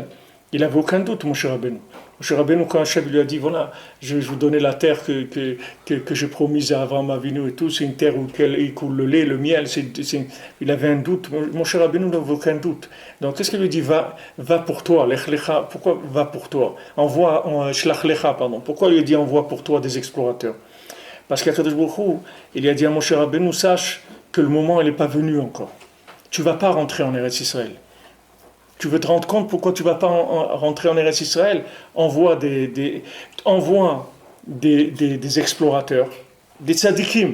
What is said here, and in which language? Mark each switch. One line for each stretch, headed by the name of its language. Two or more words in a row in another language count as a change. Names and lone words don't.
French: Il n'avait aucun doute, Moshe Rabbeinu. Moshe Rabbeinu, quand Hachem lui a dit, voilà, je vais vous donner la terre que j'ai promise à Avraham Avinu et tout, c'est une terre où il coule le lait, le miel, il avait un doute. Moshe Rabbeinu n'avait aucun doute. Donc qu'est-ce qu'il lui dit? Va pour toi,
Hebrew: לך לך.
French: Pourquoi va pour toi?
Hebrew: שלח לך,
French: pardon. Pourquoi il lui dit envoie pour toi des explorateurs? Parce qu'
Hebrew: הקדוש ברוך הוא,
French: il a dit à Moshe Rabbeinu, sache que le moment n'est pas venu encore. Tu ne vas pas rentrer en Eretz Israël. Tu veux te rendre compte pourquoi tu ne vas pas rentrer en Eretz Israël? Envoie des explorateurs, des tzadikim.